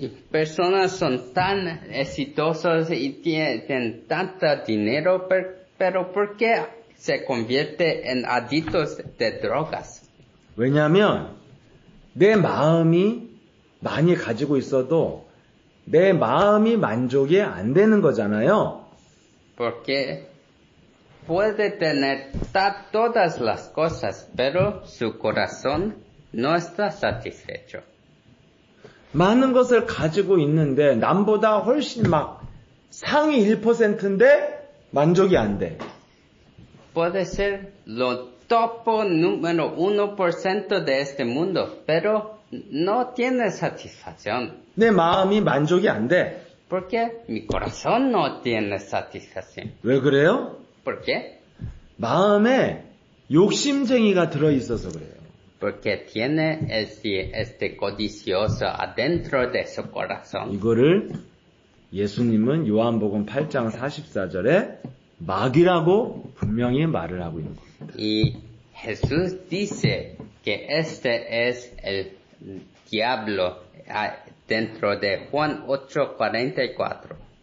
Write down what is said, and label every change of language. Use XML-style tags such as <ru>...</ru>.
<es>Personas son tan exitosos y tienen tanto dinero, pero ¿por qué se convierte en adictos de drogas?</es> <ko>왜냐하면 내 마음이 많이 가지고 있어도 내 마음이 만족이 안 되는 거잖아요.</ko> <es>Porque puede tener todas las cosas, pero su corazón no está satisfecho.</es> <ko>많은 것을 가지고 있는데 남보다 훨씬 막 상위 1%인데 만족이 안 돼.</ko> <es>Puede ser lo topo número 1% de este mundo, pero no tiene satisfacción.</es> <ko>내 마음이 만족이 안 돼.</ko> <es>Porque mi corazón no tiene satisfacción.</es> <ko>왜 그래요?</ko> <es>¿Por qué?</es> <ko>마음에 욕심쟁이가 들어있어서 그래요.</ko> <es>Porque tiene este codicioso adentro de su corazón.</es> <ko>이거를 예수님은 요한복음 8장 44절에 마귀라고 분명히 말을 하고 있는 겁니다.</ko> <es>Y Jesús dice que este es el diablo dentro de Juan 8:44.</es>